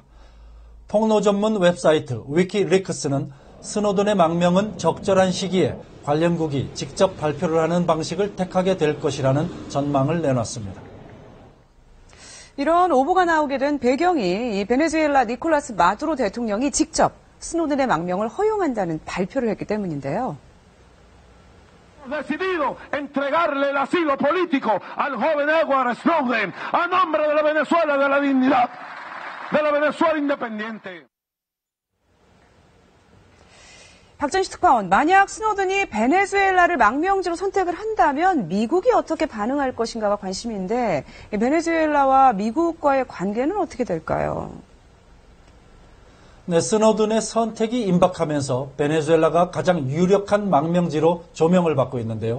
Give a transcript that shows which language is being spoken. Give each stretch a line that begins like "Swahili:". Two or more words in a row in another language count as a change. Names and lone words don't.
Korean: 폭로 전문 웹사이트 위키리크스는 스노든의 망명은 적절한 시기에 관련국이 직접 발표를 하는 방식을 택하게 될 것이라는 전망을 내놨습니다. 이런 오보가 나오게 된 배경이 이 베네수엘라 니콜라스 마두로 대통령이 직접 스노든의 망명을 허용한다는 발표를 했기 때문인데요.
Spanish: decidido entregarle el asilo político al joven Edward Snowden a nombre de la Venezuela de la dignidad, de la Venezuela independiente.
Korean: 박전식 특파원, 만약 스노든이 베네수엘라를 망명지로 선택을 한다면 미국이 어떻게 반응할 것인가가 관심인데 베네수엘라와 미국과의 관계는 어떻게 될까요? 네, 스노든의 선택이 임박하면서 베네수엘라가 가장 유력한 망명지로 조명을 받고 있는데요.